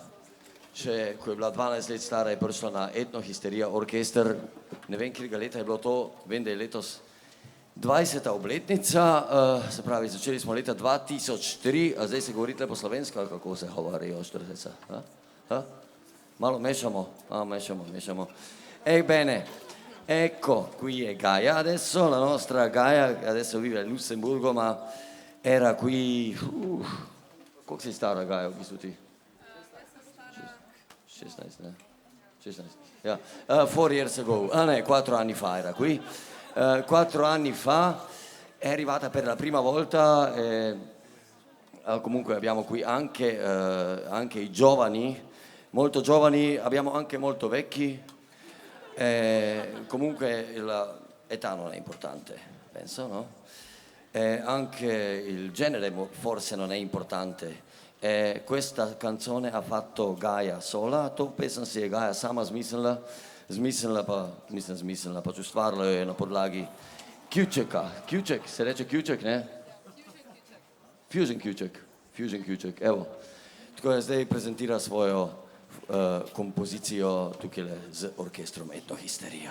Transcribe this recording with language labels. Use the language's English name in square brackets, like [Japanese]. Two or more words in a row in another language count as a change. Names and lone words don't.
[Slovenian] Še ko je bila 12 let stara, je prišla na Etnohisterija orkester. Ne vem, katerega leta je bilo to, vem, da je letos 20. obletnica, se pravi, začeli smo leta 2003, a zdaj se govorite po slovensko, ali kako se govorijo, 40? Malo mešamo, mešamo. [Italian] Bene, ecco, qui è Gaia adesso, la nostra Gaia, adesso vive a Lussemburgo, ma era qui, [Slovenian] koliko si stara Gaia v bistvu ti? 16, ne? 16, ja. [English] 4 years ago, [Italian] 4 anni fa era qui. 4 anni fa è arrivata per la prima volta, comunque abbiamo qui anche i giovani, molto giovani, abbiamo anche molto vecchi, comunque l'età non è importante, penso, no? Anche il genere forse non è importante. Questa canzone ha fatto Gaja sola, [Slovenian] to pesem si je Gaja sama zmislila pa ustvarila jo je na podlagi Kjuček, se reče Kjuček, ne? Fusion Kjuček, evo. Tako je zdaj prezentira svojo kompozicijo tukaj z orkestrom Etnohisterija.